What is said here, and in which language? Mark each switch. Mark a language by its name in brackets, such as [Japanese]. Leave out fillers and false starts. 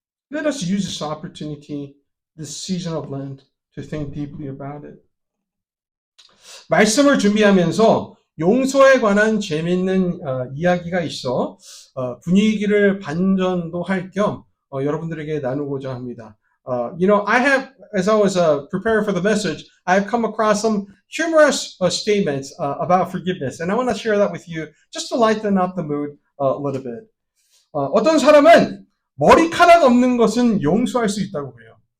[English] Let us use this opportunity, this season of Lent, to think deeply about it. [Korean] 말씀을 준비하면서 용서에 관한 재밌는 이야기가 있어 분위기를 반전도 할 겸 여러분들에게 나누고자 합니다. [English] I have, as I was preparing for the message, I have come across some humorous statements about forgiveness, and I want to share that with you just to lighten up the mood a little bit. [Korean] 어떤 사람은 머리카락 없는 것은 용서할 수 있다고 그래요.